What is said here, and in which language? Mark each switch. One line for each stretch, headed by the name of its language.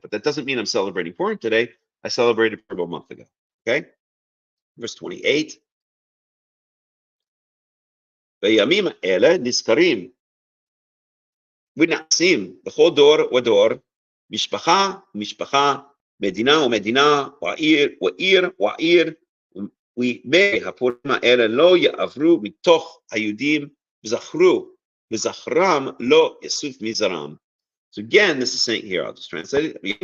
English: But that doesn't mean I'm celebrating Purim today. I celebrated Purim a month ago. Okay, verse 28.
Hebrew: בימים האלה נזכרים ונעשים בכל דור ודור, משפחה ומשפחה, מדינה ומדינה, ועיר ועיר, וימי הפורים האלה לא יעברו מתוך היהודים, וזכרם לא יסוף מזרם.
English: So again, this is saying here, I'll just translate it.